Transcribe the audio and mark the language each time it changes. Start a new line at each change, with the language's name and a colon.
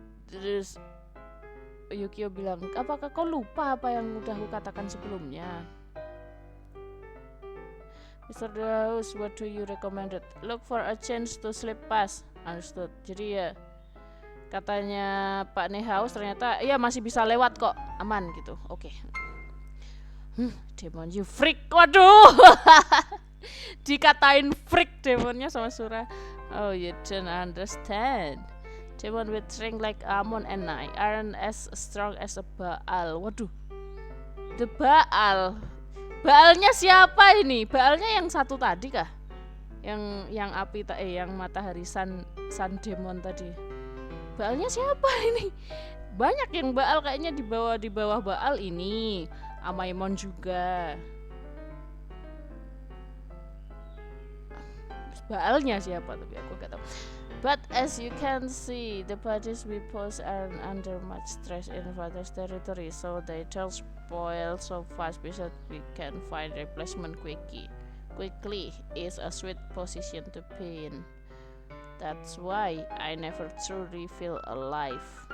Indonesian: Terus Yukio bilang, apakah kau lupa apa yang udah aku katakan sebelumnya?
English: Mr. Nehaus, what do you recommend? Look for a chance to slip past. Understood.
Indonesian: Jadi ya katanya Pak Nehaus ternyata ya masih bisa lewat kok, aman gitu. Oke.
English: Demon you freak.
Indonesian: Waduh. Dikatain freak demonnya sama Shura.
English: Oh, you don't understand. Demon with strength like Amon and I aren't as strong as a Baal.
Indonesian: Waduh. The Baal. Baalnya siapa ini? Baalnya yang satu tadi kah? Yang api yang matahari sun demon tadi. Baalnya siapa ini? Banyak yang Baal kayaknya di bawah Baal ini. Amaimon juga. Baalnya siapa tapi aku gak tahu.
English: But as you can see, the bodies we pose are under much stress in Father's territory, so they don't spoil so fast because we can find replacement quickly. Is a sweet position to be in. That's why I never truly feel alive.